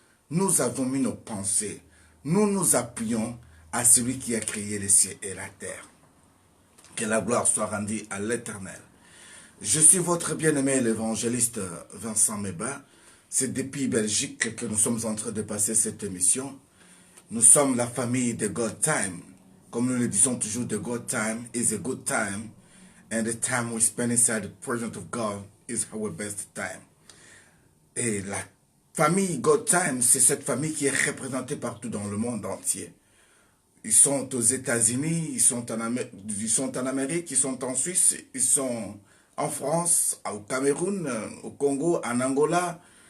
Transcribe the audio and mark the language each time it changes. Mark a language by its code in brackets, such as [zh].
[fr] Nous avons mis nos pensées. Nous nous appuyons à celui qui a créé les cieux et la terre. Que la gloire soit rendue à l'Éternel. Je suis votre bien-aimé l'évangéliste Vincent Meba. C'est depuis Belgique que nous sommes en train de passer cette émission. Nous sommes la famille de God Time. Comme nous le disons toujours, [en] the God Time is a good time. And the time we spend inside the presence of God is our best time. [fr] Et la famille God Time, c'est cette famille qui est représentée partout dans le monde entier. Ils sont aux États-Unis, ils sont en Amérique, ils sont en Suisse, ils sont en France, au Cameroun, au Congo, en Angola.